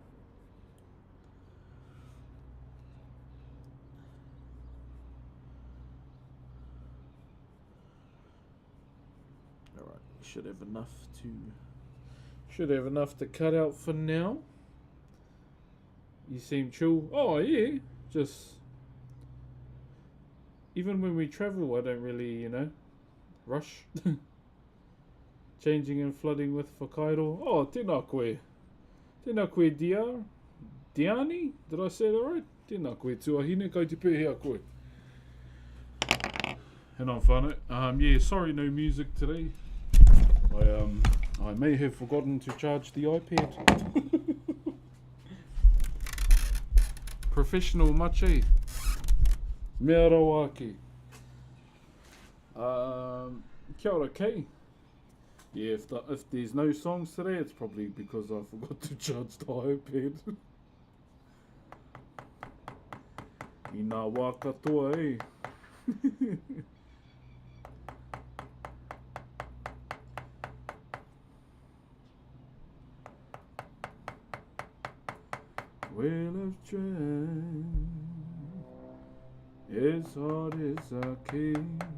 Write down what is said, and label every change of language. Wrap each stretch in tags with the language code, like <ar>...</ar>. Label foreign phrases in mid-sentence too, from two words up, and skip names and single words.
<en>Alright, should have enough to cut out for now. You seem chill. Oh yeah, just even when we travel, I don't really, rush. Changing and flooding with Whakairo.</en> <mi>Oh, tēnā koe. Tēnā koe Diani?</mi> <en>Did I say that right?</en> <mi>Tēnā koe tuahine, kai te pēhea koe.</mi> <en>And I'm whānau. Yeah, sorry no music today. I may have forgotten to charge the iPad. Professional much, eh?</en> <mi>Mea rawa ake. Kia ora kei.</mi> <en>Yeah, if there's no songs today, it's probably because I forgot to charge the iPad.</en> <mi>I ngā wā katoa,</mi> <en>eh? Well, I've tried as hard as I can</en>